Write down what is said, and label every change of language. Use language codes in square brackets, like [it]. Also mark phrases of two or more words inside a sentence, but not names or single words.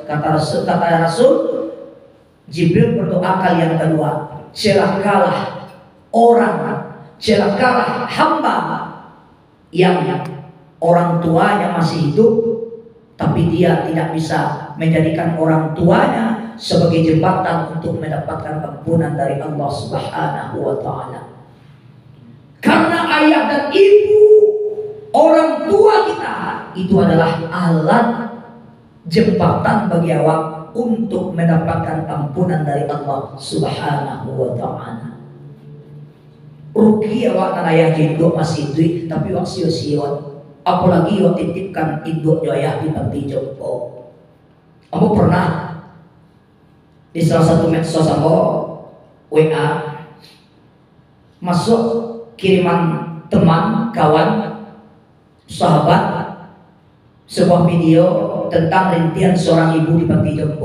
[id] Kata Rasul, Jibril berdoa kali yang kedua, celakalah hamba yang orang tuanya masih hidup, tapi dia tidak bisa menjadikan orang tuanya sebagai jembatan untuk mendapatkan ampunan dari Allah [ar] Subhanahu wa Ta'ala. [id] Karena ayah dan ibu, orang tua kita, itu adalah alat jembatan bagi awak untuk mendapatkan ampunan dari Allah [ar] Subhanahu wa Ta'ala. [min] Rugi awak ayah induk masih duit tapi wak sio-sion, apalagi wak titipkan induk ayah di panti jompo. [id] Kamu pernah di salah satu medsos aku WA masuk kiriman teman, kawan, sahabat, sebuah video tentang rintihan seorang ibu di panti jompo.